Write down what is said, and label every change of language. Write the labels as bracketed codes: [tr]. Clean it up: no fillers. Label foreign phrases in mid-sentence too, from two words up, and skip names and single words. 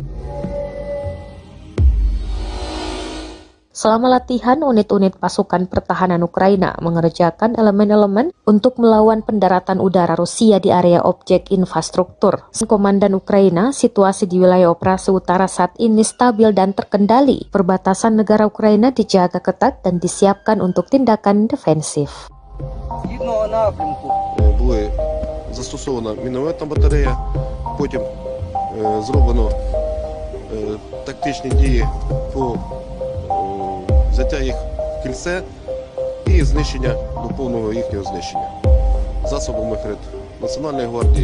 [id] Selama latihan, unit-unit pasukan pertahanan Ukraina mengerjakan elemen-elemen untuk melawan pendaratan udara Rusia di area objek infrastruktur. Komandan Ukraina, situasi di wilayah operasi utara saat ini stabil dan terkendali. Perbatasan negara Ukraina dijaga ketat dan disiapkan untuk tindakan defensif. [uk] Були застосована мінометна батарея, потім зроблено тактичні дії по взяття їх в кільце і знищення до повного їхнього знищення засобами ХРЕД Національної гвардії.